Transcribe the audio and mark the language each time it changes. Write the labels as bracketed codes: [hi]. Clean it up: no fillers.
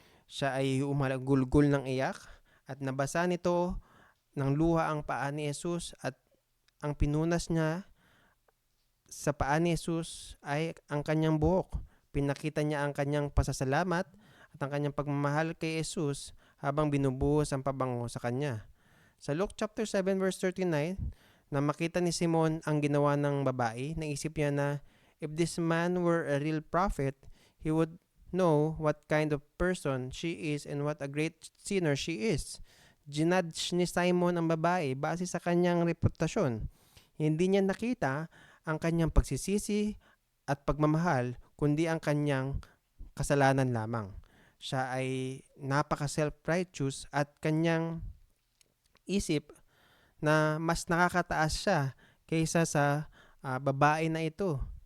[tl] Siya ay umalagulgol ng iyak at nabasa nito ng luha ang paa ni Jesus at ang pinunas niya sa paa ni Jesus ay ang kanyang buhok. Pinakita niya ang kanyang pasasalamat at ang kanyang pagmamahal kay Jesus habang binubuhos ang pabango sa kanya. Sa Luke chapter 7 verse 39, na makita ni Simon ang ginawa ng babae, naisip niya na [en] if this man were a real prophet, he would know what kind of person she is and what a great sinner she is. [tl] Ginudge ni Simon ang babae base sa kanyang reputasyon. Hindi niya nakita ang kanyang pagsisisi at pagmamahal, kundi ang kanyang kasalanan lamang. Siya ay napaka-self-righteous at kanyang isip na mas nakakataas siya kaysa sa babae na ito.